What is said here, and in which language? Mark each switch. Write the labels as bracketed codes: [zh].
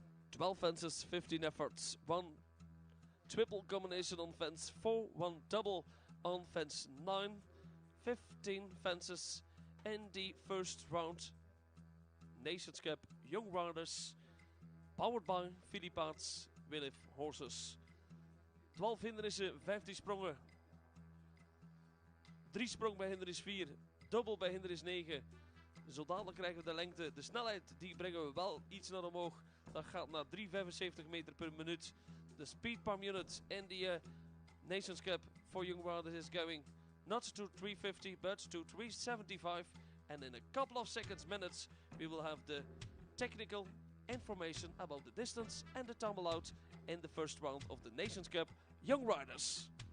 [en] Twelve fences, 15 efforts, 1 triple combination on fence 4, 1 double on fence 9, 15 fences in the first round. Nations Cup Young Riders, powered by Philipparts Wheel of Horses. [nl] 12 hindernissen, 15 sprongen. 3 sprong bij hindernis 4, dubbel bij hindernis 9. Zo dadelijk krijgen we de lengte. De snelheid die brengen we wel iets naar omhoog. Dat gaat naar 3,75 meter per minuut. [en] De speed per minute in the Nations Cup for Young Riders is going not to 350 but to 375. And in a couple of seconds, minutes, we will have the technical information about the distance and the time allowed in the first round of the Nations Cup Young Riders.